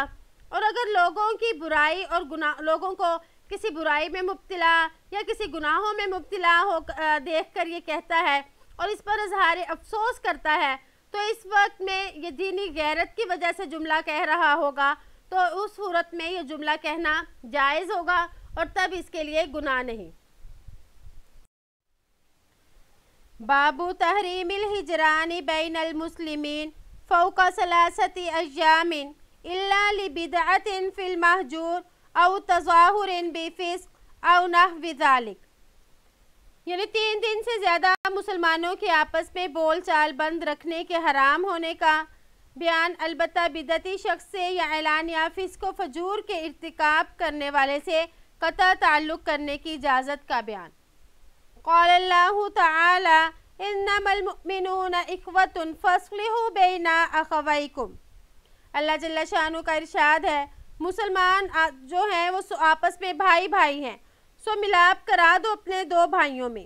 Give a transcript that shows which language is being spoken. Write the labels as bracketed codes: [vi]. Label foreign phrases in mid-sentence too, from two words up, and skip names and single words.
[ur] اور اگر لوگوں کی برائی اور لوگوں کو کسی برائی میں مبتلا یا کسی گناہوں میں مبتلا ہو دیکھ کر یہ کہتا ہے اور اس پر اظہار افسوس کرتا ہے تو اس وقت میں یہ دینی غیرت کی وجہ سے جملہ کہہ رہا ہوگا، تو اس صورت میں یہ جملہ کہنا جائز ہوگا اور تب اس کے لیے گناہ نہیں۔ [ar] باب تحریم الہجران بین المسلمین فوق 3 ایام الا لبدعۃ فی المہجور او تظاہر بفسق او نحو ذلک، [ur] یعنی 3 دن سے زیادہ مسلمانوں کے آپس میں بول چال بند رکھنے کے حرام ہونے کا بیان، البتہ بدعتی شخص سے یا اعلانیہ فسق و فجور کے ارتکاب کرنے والے سے قطع تعلق کرنے کی اجازت کا بیان۔ [ar] قال اللہ تعالی انما المؤمنون اخوۃ فاصلحوا بین اخویکم، [ur] اللہ جل شانہ کا ارشاد ہے مسلمان جو ہیں وہ آپس میں بھائی بھائی ہیں، سو ملاپ کرا دو اپنے 2 بھائیوں میں۔